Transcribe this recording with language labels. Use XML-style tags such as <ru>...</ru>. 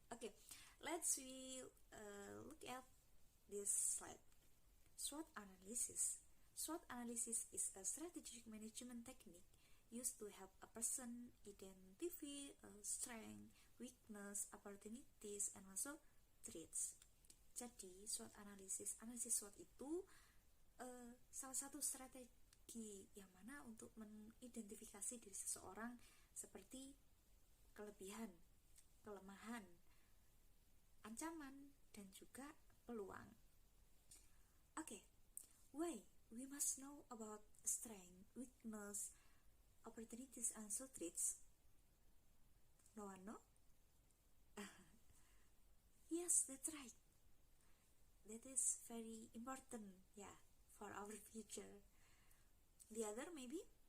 <en>Okay, let's look at this slide. SWOT analysis. SWOT analysis is a strategic management technique used to help a person identify strength, weakness, opportunities, and also threats.</en> <id>Jadi, SWOT analisis SWOT itu salah satu strategi yang mana untuk mengidentifikasi diri seseorang seperti kelebihan, kelemahan, ancaman, dan juga peluang.</id> <en>Okay, why we must know about strength, weakness, opportunities, and so threats? No one know? Yes, that's right. That is very important, yeah, for our future. The other maybe?</en>